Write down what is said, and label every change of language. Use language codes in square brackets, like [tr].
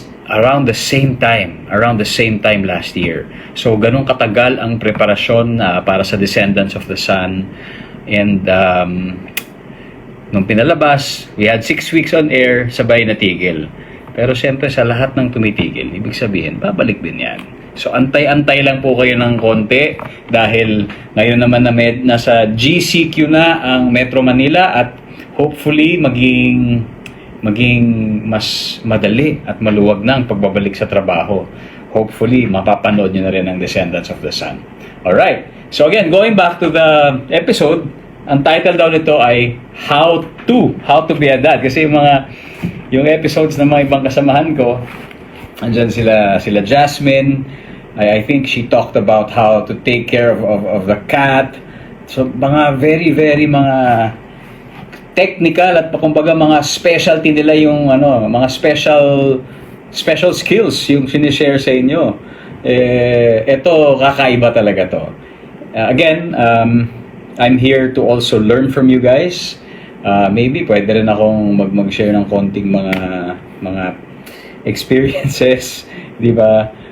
[en] around the same time last year. [tl] So ganun katagal ang preparasyon para sa Descendants of the Sun. [en] And [tl] nung pinalabas, [en] we had 6 weeks on air, [tl] sabay natigil. Pero siyempre sa lahat ng tumitigil, ibig sabihin, babalik din yan. So antay-antay lang po kayo ng konti dahil ngayon naman nasa GCQ na ang Metro Manila at hopefully maging mas madali at maluwag na ang pagbabalik sa trabaho. Hopefully, mapapanood nyo na rin ang Descendants of the Sun. Alright. [en] So again, going back to the episode, [tl] ang title daw nito ay [en] How to be a Dad. [tl] Kasi yung episodes ng mga ibang kasamahan ko, andyan sila Jasmine. [en] I think she talked about how to take care of the cat. [tl] So mga very, very mga technical at kumbaga mga specialty nila yung mga special skills yung sinishare sa inyo. Ito kakaiba talaga to. [en] Again, I'm here to also learn from you guys. [tl] Maybe pwede rin akong mag-share ng konting mga experiences, di ba?